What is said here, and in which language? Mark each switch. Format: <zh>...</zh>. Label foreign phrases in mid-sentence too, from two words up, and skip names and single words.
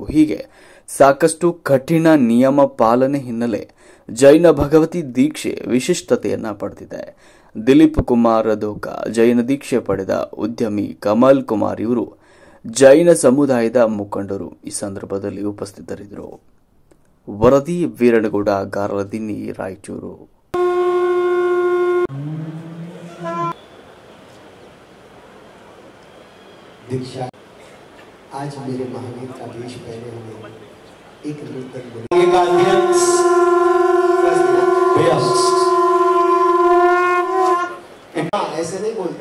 <kn>ಹೀಗೆ ಸಾಕಷ್ಟು ಕಠಿಣ ನಿಯಮ ಪಾಲನೆ ಹಿನ್ನೆಲೆ ಜೈನ ಭಗವತಿ ದೀಕ್ಷೆ ವಿಶಿಷ್ಟತೆಯನ್ನ ಪಡೆದಿದೆ. ದಿಲೀಪ್ ಕುಮಾರ್ ಧೋಕಾ ಜೈನ ದೀಕ್ಷೆ ಪಡೆದ ಉದ್ಯಮಿ ಕಮಲ್ ಕುಮಾರ್ ಇವರು ಜೈನ ಸಮುದಾಯದ ಮುಖಂಡರು ಈ ಸಂದರ್ಭದಲ್ಲಿ ಉಪಸ್ಥಿತರಿದ್ದರು. ವರದಿ ವೀರನಗೌಡ ಗಾರ್ಲದಿನ್ನಿ, ರಾಯಚೂರು.</kn> <hi>दीक्षा आज मेरे महावीर का वेश पहने हुए एक नूतन ऐसे नहीं बोलते.</hi>